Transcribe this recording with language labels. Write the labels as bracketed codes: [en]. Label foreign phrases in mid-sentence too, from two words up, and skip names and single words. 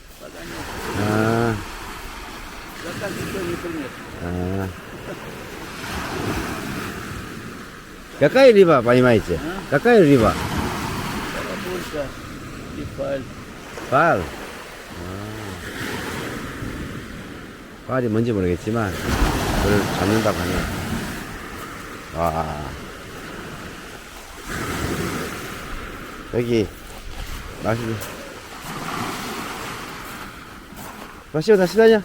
[ru] Заказ никто не принес. Какая рыба, понимаете? Какая рыба? Карапулька и фаль. [ko] 발. 발이 뭔지 모르겠지만 그걸 잡는다고 하네요. 와. 여기 맛있네. 맛있어, 다시다냐?